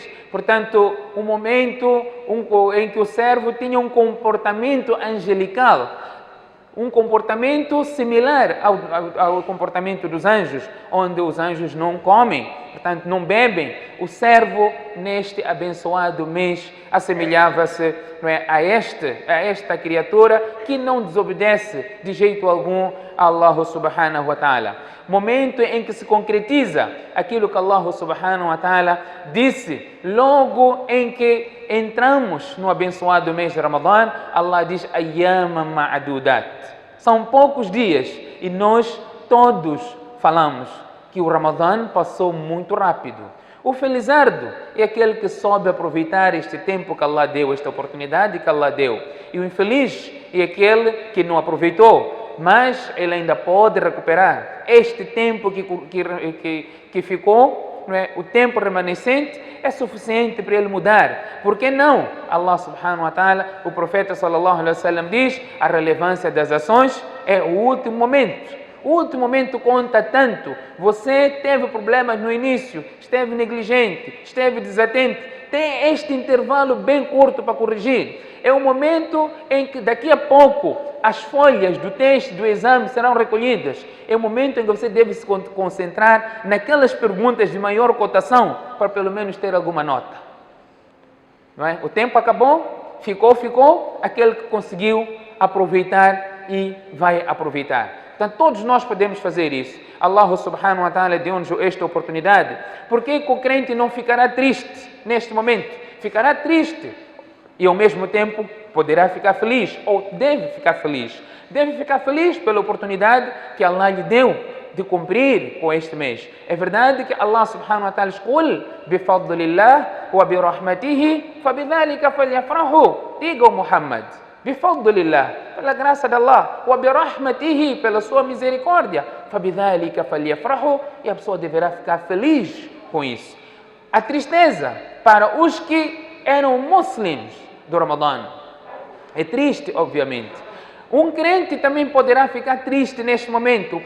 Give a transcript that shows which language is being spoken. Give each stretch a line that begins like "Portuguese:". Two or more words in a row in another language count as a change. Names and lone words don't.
Portuguese: Portanto, um momento em que o servo tinha um comportamento angelical, um comportamento similar ao comportamento dos anjos, onde os anjos não comem, portanto não bebem. O servo, neste abençoado mês, assemelhava-se, não é, a esta criatura que não desobedece de jeito algum a Allah
Arabic: سبحانه وتعالى.
Portuguese: Momento em que se concretiza aquilo que Allah
Arabic: سبحانه وتعالى
Portuguese: disse logo em que entramos no abençoado mês de Ramadã. Allah diz:
Arabic: أياما معدودات.
Portuguese: São poucos dias e nós todos falamos que o Ramadã passou muito rápido. O felizardo é aquele que soube aproveitar este tempo que Allah deu, esta oportunidade que Allah deu. E o infeliz é aquele que não aproveitou, mas ele ainda pode recuperar este tempo que ficou, não é? O tempo remanescente é suficiente para ele mudar. Por que não?
Arabic: الله سبحانه وتعالى,
Portuguese: o profeta
Arabic: صلى الله عليه وسلم
Portuguese: diz: a relevância das ações é o último momento. O último momento conta tanto. Você teve problemas no início, esteve negligente, esteve desatento. Tem este intervalo bem curto para corrigir. É o momento em que daqui a pouco as folhas do teste, do exame serão recolhidas. É o momento em que você deve se concentrar naquelas perguntas de maior cotação para pelo menos ter alguma nota. Não é? O tempo acabou, ficou, aquele que conseguiu aproveitar e vai aproveitar. Portanto, todos nós podemos fazer isso. Allah
Arabic: سبحانه وتعالى
Portuguese: deu-nos esta oportunidade. Por que o crente não ficará triste neste momento? Ficará triste e ao mesmo tempo poderá ficar feliz, ou deve ficar feliz. Deve ficar feliz pela oportunidade que Allah lhe deu de cumprir com este mês. É verdade que Allah
Arabic: سبحانه وتعالى
Portuguese: escolhe
Arabic: بفضل الله وبرحمته فبذلك فليفرحوا.
Portuguese: Diga ao Muhammad, bifadlillah, pela graça de Allah,
Arabic: وبرحمته,
Portuguese: pela sua misericórdia,
Arabic: فبذلك فليفرحوا,
Portuguese: e a pessoa deverá ficar feliz com isso. A tristeza para os que eram muslims do Ramadã é triste, obviamente. Um crente também poderá ficar triste neste momento.